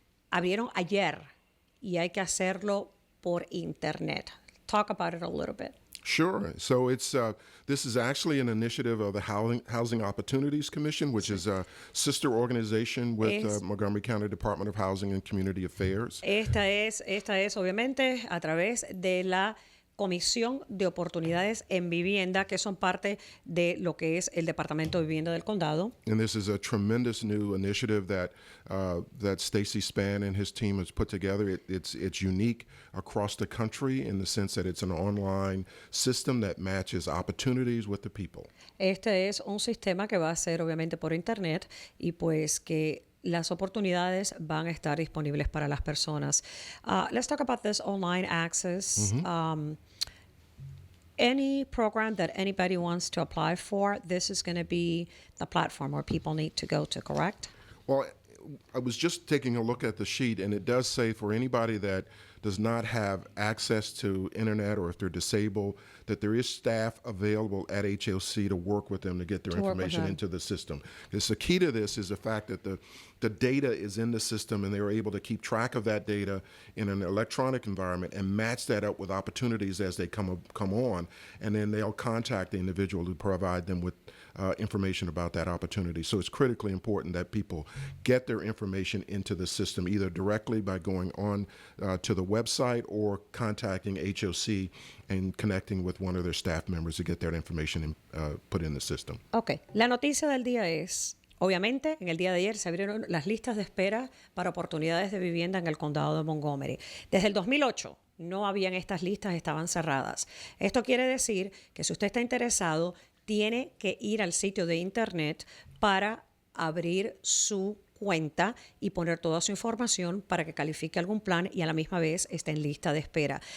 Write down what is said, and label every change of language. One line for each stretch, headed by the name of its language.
Spanish: Abrieron ayer y hay que hacerlo por internet.
English: Talk about it a little bit. Sure. So this is actually an initiative of the Housing Opportunities Commission, which is a sister organization with Montgomery County Department of Housing and Community Affairs.
Spanish: Esta es obviamente a través de la Comisión de Oportunidades en Vivienda, que son parte de lo que es el Departamento de Vivienda del Condado.
English: And this is a tremendous new initiative that Stacey Spann and his team has put together. It's unique across the country in the sense that it's an online system that matches opportunities with the people.
Spanish: Este es un sistema que va a ser obviamente por internet y pues que las oportunidades van a estar disponibles para las personas.
English: Let's talk about this online access. Any program that anybody wants to apply for, this is going to be the platform where people need to go to, correct? Well, I was just taking a look at the sheet, and it does say for anybody that does not have access to internet or if they're disabled, that there is staff available at HLC to work with them to get their information into the system. Because the key to this is the fact that the data is in the system and they're able to keep track of that data in an electronic environment and match that up with opportunities as they come on, and then they'll contact the individual to provide them with information about that opportunity. So it's critically important that people get their information into the system either directly by going on to the website or contacting HOC and connecting with one of their staff members to get that information put in the system. Okay.
Spanish: La noticia del día es, obviamente, en el día de ayer se abrieron las listas de espera para oportunidades de vivienda en el condado de Montgomery. Desde el 2008 no habían estas listas, estaban cerradas. Esto quiere decir que si usted está interesado, tiene que ir al sitio de internet para abrir su cuenta y poner toda su información para que califique algún plan y a la misma vez esté en lista de espera.